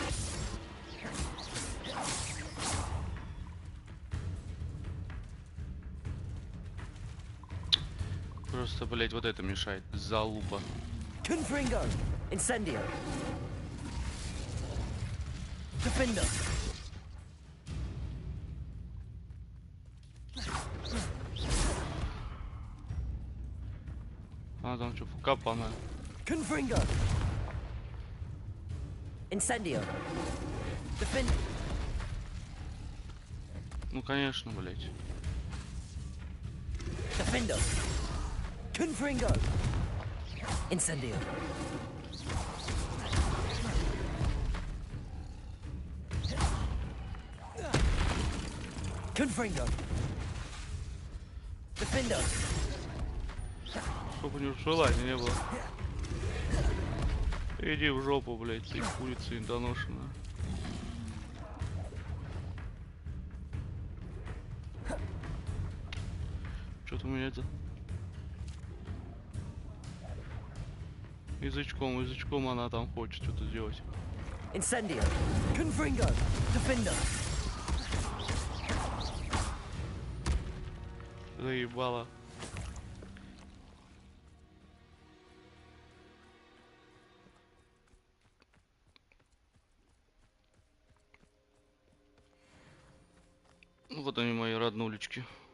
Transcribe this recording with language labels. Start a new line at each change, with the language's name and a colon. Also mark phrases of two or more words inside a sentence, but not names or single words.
Russian: Просто, блять, вот это мешает. Залупа. Confringo! Incendio! Defender! А там что, капана? Confringo! Incendio! Defend! Ну конечно, блять. Defender! Confringo! Incendio! Confringo! Defender! Чтобы у него желания не было. Иди в жопу, блять, ты курица недоношенная. Что-то у меня это... Язычком она там хочет что-то сделать. Incendio! Confringo! Defender! Заебала. Вот они, мои роднулечки.